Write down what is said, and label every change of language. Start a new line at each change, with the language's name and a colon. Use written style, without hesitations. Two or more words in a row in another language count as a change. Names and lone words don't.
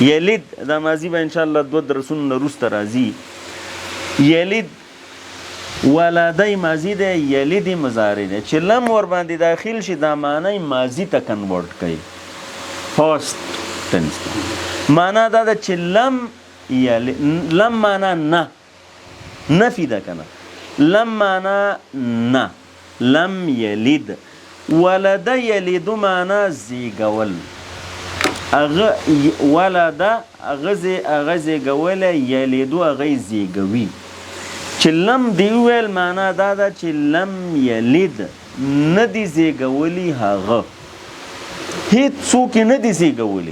Pashto: یلد دا ماضي به انشاءالله 2 درسونو نه وروسته راځي. یلد ولدی ماضي دی، یلد مضارع دی. چې لم ور باندې داخل شي دا معنی ماضي ته کنورټ کوي،
English: past tense.
Pashto: معنا دا ده چې
Arabic: لم یلد،
Pashto: لم معنا نه، نفي ده که نه، لم معنا نه،
Arabic: لم یلد. ولد یلد
Pashto: معنا زیږول، هغه ولد هغه زیږولی، یلدو هغه زیږوي. چې لم دی وویل معنا دا ده چې
Arabic: لم یلد
Pashto: نه دی زیږولی، هغه هیڅ څوک یې نه دی زیږولی.